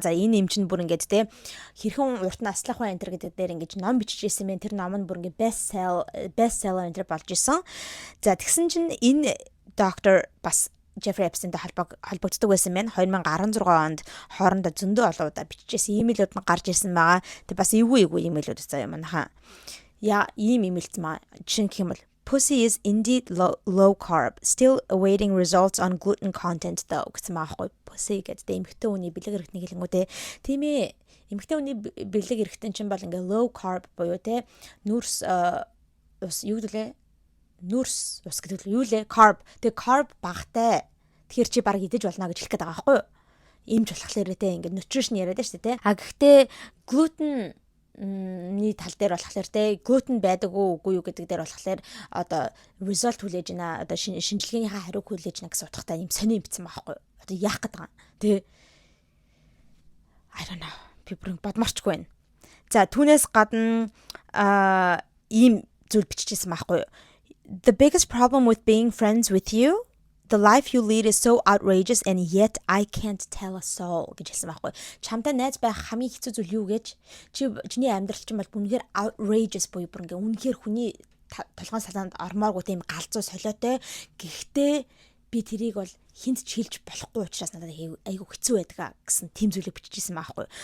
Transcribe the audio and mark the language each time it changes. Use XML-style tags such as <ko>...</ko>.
<mn>За энэ эмч нь бүр ингэж те хэрхэн урт наслах вэ энэ төр гэдэг дээр ингэж ном бичижсэн мэн тэр ном нь бүр ингэ bestseller энэ төр болж исэн. За тэгсэн чинь энэ доктор бас Jeffrey Epsteinтэй холбогддог байсан байна. 2016 онд хоорондоо зөндөө олон удаа бичижсэн имэйлүүд нь гарч ирсэн байгаа. Тэг бас эвгүй имэйлүүд заяа манайхаа. Ийм имэйлц маа жишээ гэх юм бол</mn> <en>Pussy is indeed low carb, still awaiting results on gluten content though</en> <mn>гэсэн маахгүй. Pussy гэдэг эмэгтэй хүний бэлэг эрхтний хэлэнгүүтэй. Тийм ээ. Эмэгтэй хүний бэлэг эрхтэн чинь бол ингээ low carb буюу те нүрс ус юу гэлээ нүрс ус гэдэг юу лээ carb. Тэг carb багтай. Тэгэхээр чи баг идэж болно гэж хэлэх гээд байгаа байхгүй юу? Имж болохоор те ингээд nutrition яриад шүү дээ те. Гэхдээ глютены тал дээр болохоор те глютен байдаг үгүй юу гэдэг дээр болохоор одоо result хүлээж байна. Одоо шинжилгээнийхээ хариуг хүлээж байна гэсэн утгатай юм сони бичсэн байхгүй юу? Одоо яах гээд байгаа. Тэ</mn> <en>I don't know.</en> <mn>Би бүр бодморчгүй байна. За түүнээс гадна ийм зүйл бичижсэн байхгүй юу?</mn> <en>The biggest problem with being friends with you, the life you lead is so outrageous and yet I can't tell a soul</en> <mn>гэж хэлсэн байхгүй. Чамтай найз байх хамгийн хэцүү зүйл юу гэж? Чиний амьдрал чинь бол үнэхээр outrageous буюу бүр ингээ үнэхээр хүний толгойн салаанд ормооргүй тийм галзуу солиотой. Гэхдээ би тэрийг бол хинт ч хэлж болохгүй учраас надад айгүй хэцүү байдаг гэсэн тийм зүйлийг бичижсэн байхгүй.</mn>